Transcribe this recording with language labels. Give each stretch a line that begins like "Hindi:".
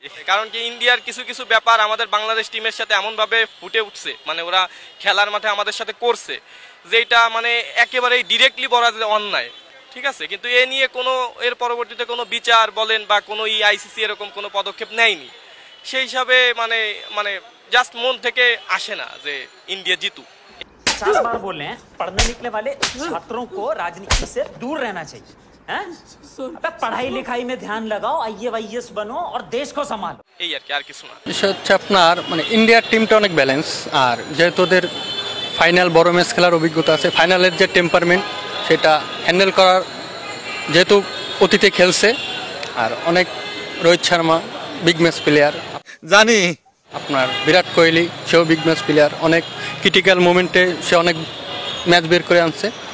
Bangla: কারণ কি ইন্ডিয়ার কিছু কিছু ব্যাপার আমাদের বাংলাদেশ টিমের সাথে এমনভাবে ফুটে উঠছে, মানে ওরা খেলার মাঠে আমাদের সাথে করছে, যেটা মানে একেবারেই ডিরেক্টলি বলা যায় অন্যায়। ঠিক আছে, কিন্তু এ নিয়ে কোনো এর পরবর্তীতে কোনো বিচার বলেন বা কোনো আইসিসি এরকম কোনো পদক্ষেপ নেয়নি। সেই হিসাবে মানে মানে জাস্ট মন থেকে আসে না যে ইন্ডিয়া জিতুক।
Hindi: 50 बार बोल रहे हैं, पढ़ने निकले वाले छात्रों को राजनीति से दूर रहना चाहिए। हैं? अबे पढ़ाई लिखाई में ध्यान लगाओ, आईएएस बनो और देश को संभालो।
Bangla: এই আর কি, আর কিছু না। বিষয় হচ্ছে আপনার মানে ইন্ডিয়ার টিমটা অনেক ব্যালেন্স, আর যেহেতু ওদের ফাইনাল বড় ম্যাচ খেলার অভিজ্ঞতা আছে, ফাইনালের যে টেম্পারমেন্ট সেটা হ্যান্ডেল করার, যেহেতু অতীতে খেলছে, আর অনেক Rohit Sharma big match player জানি, আপনার বিরাট কোহলি সেও বিগ ম্যাচ প্লেয়ার, অনেক ক্রিটিক্যাল মোমেন্টে সে অনেক ম্যাচ বের করে আনছে।